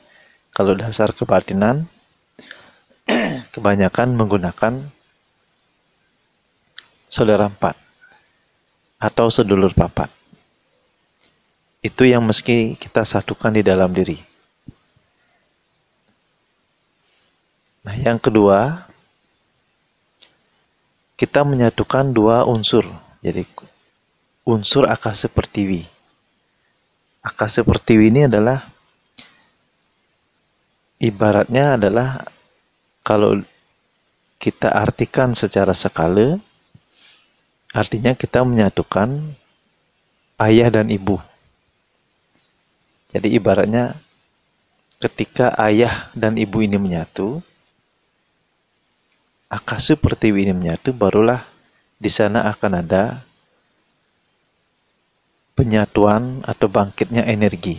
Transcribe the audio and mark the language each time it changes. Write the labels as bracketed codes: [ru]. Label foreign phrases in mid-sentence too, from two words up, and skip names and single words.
[id] Kalau dasar kebatinan kebanyakan menggunakan saudara empat atau [jv] sedulur papat. [id] Itu yang mesti kita satukan di dalam diri. Nah yang kedua, kita menyatukan dua unsur. Jadi unsur akasa pertiwi. Akasa pertiwi ini adalah ibaratnya adalah kalau kita artikan secara skala, artinya kita menyatukan ayah dan ibu. Jadi ibaratnya ketika ayah dan ibu ini menyatu, akasa pertiwi ini menyatu, barulah di sana akan ada penyatuan atau bangkitnya energi.